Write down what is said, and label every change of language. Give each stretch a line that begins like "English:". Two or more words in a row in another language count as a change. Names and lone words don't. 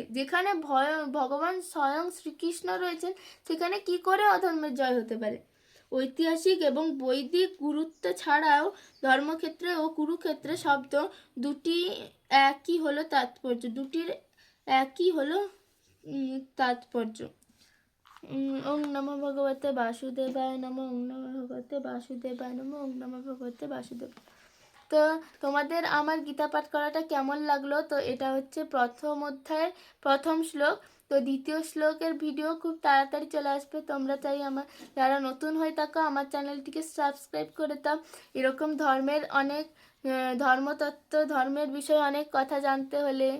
Bangla: যেখানে ভগবান স্বয়ং শ্রীকৃষ্ণ রয়েছেন, সেখানে কি করে অধর্মের জয় হতে পারে। ঐতিহাসিক এবং বৈদিক গুরুত্ব ছাড়াও ধর্মক্ষেত্রে ও কুরুক্ষেত্রে শব্দ দুটি একই হলো তাৎপর্য, দুটির একই হলো তাৎপর্য।
Sanskrit: ওং নমঃ ভগবতে বাসুদেবায় নমঃ, ওং নমঃ ভগবতে বাসুদেবায় নমঃ, ওং নমঃ ভগবতে বাসুদেব।
Bangla: তো তোমাদের আমার গীতা পাঠ করাটা কেমন লাগলো? তো এটা হচ্ছে প্রথম অধ্যায়ের প্রথম শ্লোক। তো দ্বিতীয় শ্লোকের ভিডিও খুব তাড়াতাড়ি চলে আসবে। তোমরা চাই আমার যারা নতুন হয়ে থাকো আমার চ্যানেলটিকে সাবস্ক্রাইব করে দাও। এরকম ধর্মের অনেক ধর্মতত্ত্ব, ধর্মের বিষয়ে অনেক কথা জানতে হলে।